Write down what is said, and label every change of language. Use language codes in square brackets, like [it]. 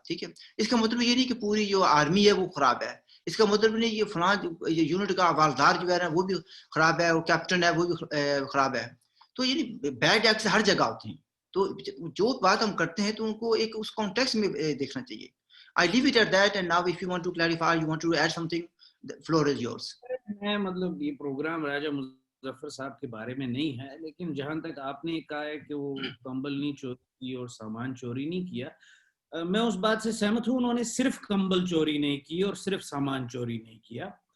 [ur] ٹھیک ہے، اس کا مطلب یہ نہیں کہ پوری جو آرمی ہے وہ خراب ہے. اس کا مطلب نہیں یہ فلاں یونٹ کا حوالدار جو ہے وہ بھی خراب ہے اور کیپٹن ہے وہ بھی خراب ہے. تو یہ بیڈ ایکٹس ہر جگہ ہوتے ہیں. تو جو بات ہم کرتے ہیں تو ان کو ایک اس کانٹیکسٹ میں دیکھنا چاہیے. [en] I leave it at that, and now if you want to clarify, you want to add something, the floor is yours. [ur] میں مطلب یہ پروگرام راجہ مظفر صاحب کے بارے میں نہیں ہے، لیکن جہاں تک آپ نے کہا ہے کہ وہ کمبل نہیں چوری کی اور سامان چوری نہیں کیا، میں اس بات سے سہمت ہوں. انہوں نے صرف کمبل چوری نہیں کی اور صرف سامان چوری نہیں کیا.